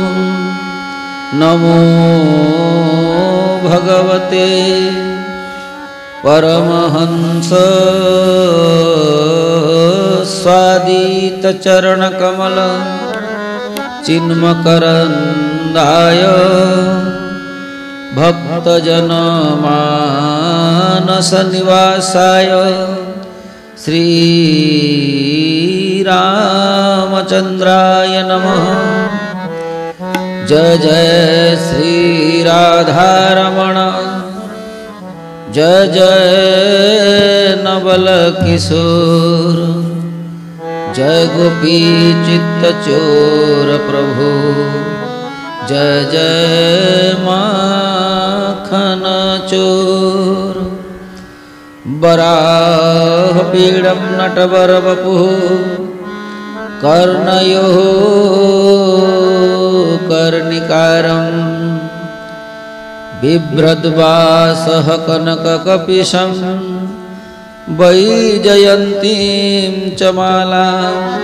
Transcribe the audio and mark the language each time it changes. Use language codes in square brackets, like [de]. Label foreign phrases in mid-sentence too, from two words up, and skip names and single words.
[sa] नमो भगवते परमहंस स्वादित चरण कमल चिन्मकरंदाय भक्तजन मानस निवासाय श्री रामचंद्राय नमः। [hi] जय जय श्री राधारमण, जय जय नवल किशोर, जय गोपी चित्त चोर प्रभु, जय जय माखन चोर। [sa] वराह पीडम नटवर वपुः कर्णयो कर्णिकारं बिभ्रद्वासः कनककपिशं वैजयन्तीं च मालां